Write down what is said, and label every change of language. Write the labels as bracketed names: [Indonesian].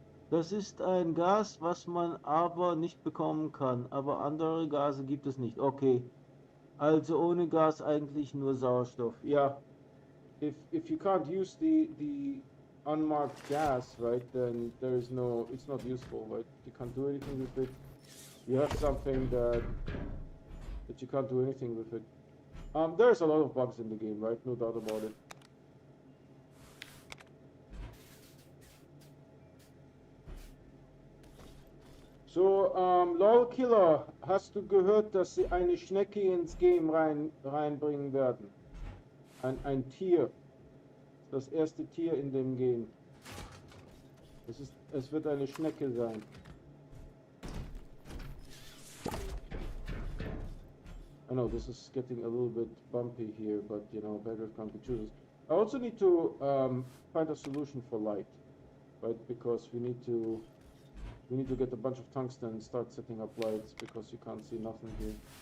[German] Das ist ein Gas, was man aber nicht bekommen kann. Aber andere Gase gibt es nicht. Okay. Also ohne Gas eigentlich nur Sauerstoff. [English] Yeah. If you can't use the unmarked gas, right, then there is no, it's not useful, right? You can't do anything with it. You have something that you can't do anything with it. There's a lot of bugs in the game, right? No doubt about it. [German] So, LOL Killer, hast du gehört, dass sie eine Schnecke ins Game reinbringen werden? Ein Tier. Das erste Tier in dem Game. Es wird eine Schnecke sein. [English] I know this is getting a little bit bumpy here, but you know, beggars can't be choosers. I also need to find a solution for light, right? Because we need to get a bunch of tungsten and start setting up lights, because you can't see nothing here.